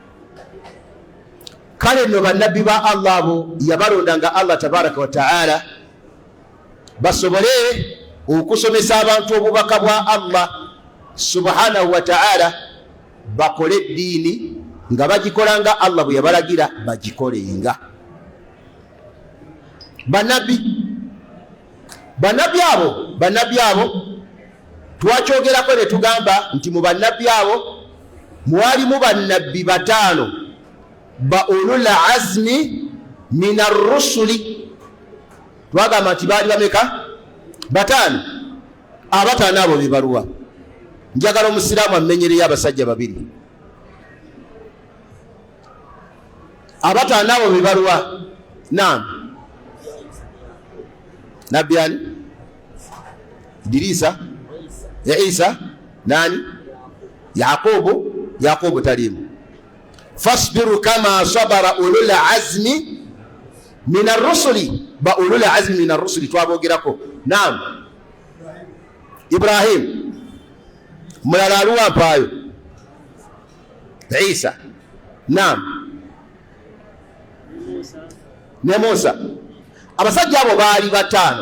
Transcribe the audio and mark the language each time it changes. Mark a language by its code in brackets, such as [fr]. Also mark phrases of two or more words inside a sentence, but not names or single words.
[lg] Kale nno bannabbi ba Allah abo yabalondanga Allah [ar] تبارك وتعالى [lg] basobole okusomesa abantu obubaka bwa Allah [ar] سبحانه وتعالى, [lg] bakole eddiini nga bagikolanga Allah bwe yabalagira bagikolenga. Bannabbi abo twakyogerako ne tugamba nti mu bannabbi abo mwalimu bannabbi bataano ba [ar] أولو العزم من الرسل. [lg] Twagamba nti baali bameka? Bataano. Abataano abo be baluwa? Njagala omusiraamu amenyereyo abasajja babiri. Abataano abo be baluwa? Naam. Nabbi ani? Idrisa, ya Isa, nani? Yaqubu talimu. [ar] فاصبر كما صبر أولو العزم من الرسل. [lg] Ba [ar] أولو العزم من الرسل [lg] twabogerako. Naam. Ibrahim. Mulala aluwa mpaayo? Isa. Naam. Ne Musa. Abasajja abo baali bataano.